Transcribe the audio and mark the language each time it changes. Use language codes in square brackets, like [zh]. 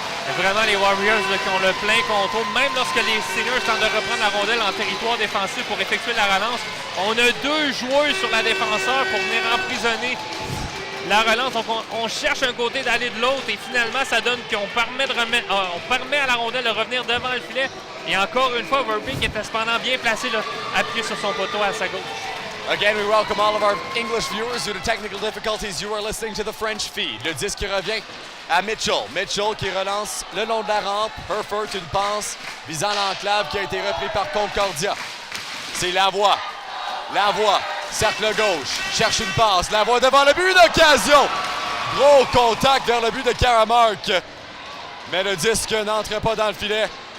[fr] Et vraiment, les Warriors là, qui ont le plein contrôle. Même lorsque les Stingers tentent de reprendre la rondelle en territoire défensif pour effectuer la relance, on a 2 joueurs sur la défenseur pour venir emprisonner la relance. Donc, on cherche un côté d'aller de l'autre et finalement, ça donne qu'on permet à la rondelle de revenir devant le filet. Et encore une fois, Verbeek était cependant bien placé, là, appuyé sur son poteau à sa gauche. [en] Again, we welcome all of our English viewers. Due to technical difficulties, you are listening to the French feed. [fr] Le disque revient à Mitchell. Mitchell qui relance le long de la rampe. Herford, une passe visant l'enclave qui a été repris par Concordia. C'est Lavoie. Lavoie, cercle gauche, cherche une passe. Lavoie devant le but, d'occasion. Gros contact vers le but de Karamark. Mais le disque n'entre pas dans le filet.